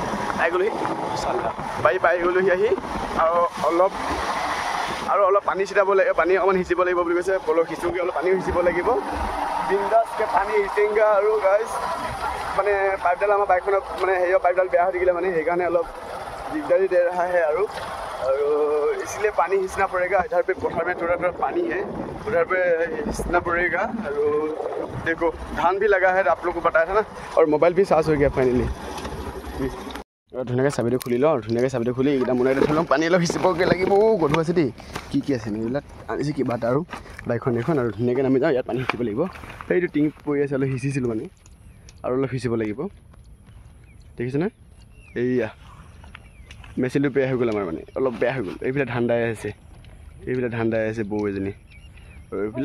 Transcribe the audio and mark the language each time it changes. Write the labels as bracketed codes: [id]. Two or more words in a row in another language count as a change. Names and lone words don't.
[as] বাৰী পাই গ'লোহি আহি আৰু অলপ পানী ছিটাব লাগিব পানী অকণমান সিঁচিব লাগিব বুলি কৈছে বলক সিঁচোগৈ অলপ পানীও সিঁচিব লাগিব বিন্দাছকৈ পানী সিঁচিংগা আৰু গাইছ মানে পাইপডাল আমাৰ বাইকখনত মানে হেৰিয়ৰ পাইপডাল বেয়া হৈ থাকিলে মানে সেইকাৰণে অলপ দিগদাৰী [hi] दे रहा है [as] আৰু [hi] इसलिए पानी खींचना पड़ेगा इधर पे पठार में थोड़ा पानी है उधर पे खींचना पड़ेगा और देखो धान भी लगा है आप लोग को बताया था ना और मोबाइल भी चार्ज हो गया फाइनली [as] ধুনীয়াকৈ চাবিটো খুলি লওঁ ধুনীয়াকৈ চাবিটো খুলি এইকেইটা মোনাই থৈ লওঁ পানী অলপ সিঁচিবগৈ লাগিব গধুৰ আছে দেই কি আছে এইবিলাক আনিছে কিবা এটা আৰু বাইকখন এখন আৰু ধুনীয়াকৈ নামি যাওঁ ইয়াত পানী সিঁচিব লাগিব সেইটো টিং পৰি আছে অলপ সিঁচিছিলোঁ মানে আৰু অলপ সিঁচিব লাগিব দেখিছেনে এইয়া মেচিনটো বেয়া হৈ গ'ল আমাৰ মানে অলপ বেয়া হৈ গ'ল এইফালে ধান দাই আছে বৌ এজনী আৰু এইফালে